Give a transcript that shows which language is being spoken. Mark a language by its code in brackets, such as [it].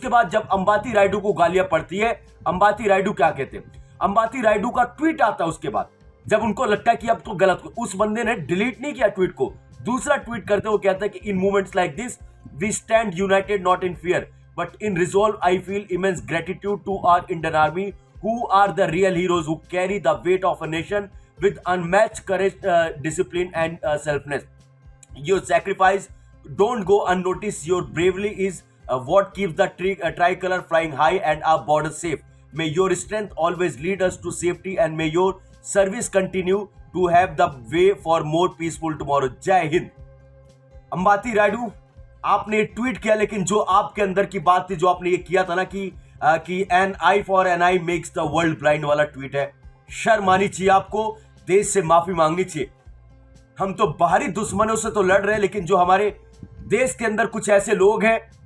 [hi] उसके बाद जब अंबाती रायडू को गालियां पड़ती है, अंबाती रायडू क्या कहते हैं? अंबाती रायडू का ट्वीट आता है उसके बाद, जब उनको लगता है कि अब तो गलत। उस बंदे ने डिलीट नहीं किया ट्वीट को, दूसरा ट्वीट करते हुए कहता है कि [en] In moments like this we stand united not in fear but in resolve. I feel immense gratitude to our Indian army who are the real heroes who carry the weight of a nation with unmatched courage, discipline and selflessness. Your sacrifice don't go unnoticed. Your bravery is what keeps the tricolor flying high and our borders safe. May your strength always lead us to safety and may your service continue to have the way for more peaceful tomorrow. [hi] जय हिंद। अंबाती रायडू, आपने tweet किया, लेकिन जो आपके अंदर की बात थी, जो आपने ये किया था ना कि [en] an eye for an eye makes the world blind [hi] वाला ट्वीट है। शर्म आनी चाहिए आपको, देश से माफी मांगनी चाहिए। हम तो बाहरी दुश्मनों से तो लड़ रहे हैं, लेकिन जो हमारे देश के अंदर कुछ ऐसे लोग हैं